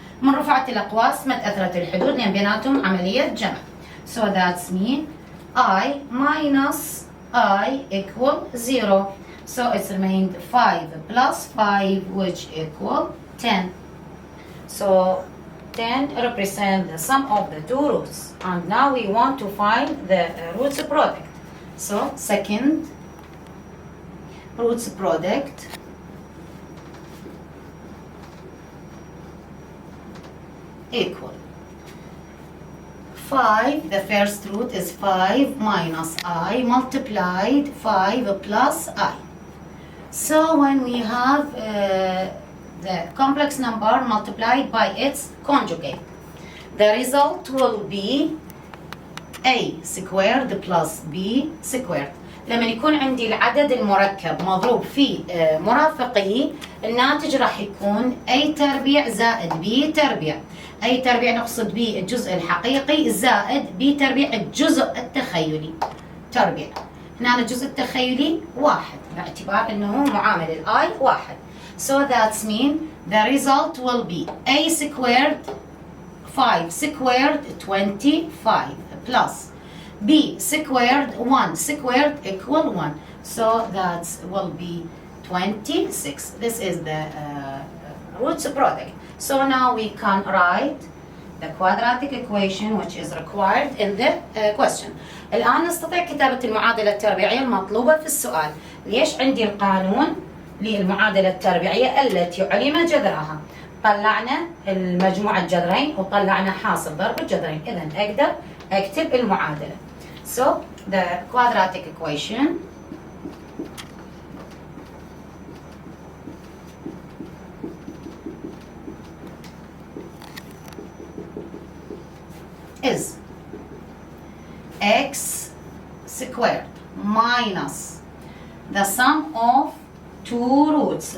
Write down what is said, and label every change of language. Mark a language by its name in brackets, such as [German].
[Arabic] من رفعت الأقواس ما تأثرت الحدود لأن بيناتهم عملية جمع. [English] So that means I minus I equal 0. So it's remained 5 plus 5, which equal 10. So 10 represent the sum of the two roots, and now we want to find the roots product. So second roots product equal 5, the first root is 5 minus I multiplied 5 plus I. So when we have the complex number multiplied by its conjugate, the result will be a squared plus b squared. [Arabic] لما يكون عندي العدد المركب مضروب في مرافقه، الناتج راح يكون a تربيع زائد b تربيع. أي تربيع نقصد به الجزء الحقيقي زائد B تربيع الجزء التخيلي. تربيع هنا الجزء التخيلي 1 باعتبار أنه معامل الآي 1. [English] So that means the result will be A squared 5 squared 25 plus B squared 1 squared equal 1. So that will be 26. This is the roots product. So now we can write the quadratic equation which is required in the question. [Arabic] الآن نستطيع كتابة المعادلة التربيعية المطلوبة في السؤال. ليش عندي القانون للمعادلة التربيعية التي علم جذرها؟ طلعنا المجموع الجذرين وطلعنا حاصل ضرب الجذرين، إذن أقدر أكتب المعادلة. [English] So the quadratic equation is x squared minus the sum of two roots.